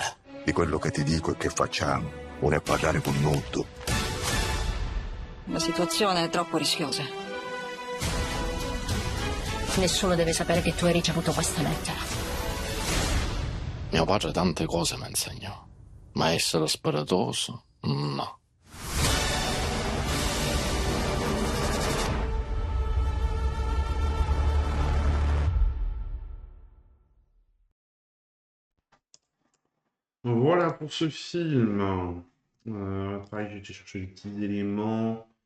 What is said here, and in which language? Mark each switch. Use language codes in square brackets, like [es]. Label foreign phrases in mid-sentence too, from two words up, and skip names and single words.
[it] Di quello che ti dico e che facciamo, vuole parlare con molto. La situazione è troppo rischiosa. Nessuno deve sapere che tu hai ricevuto questa lettera. Mio padre tante cose mi insegnò, ma essere spiritoso, no. [fr] Voilà pour ce film. Pareil, j'ai été chercher des petits éléments.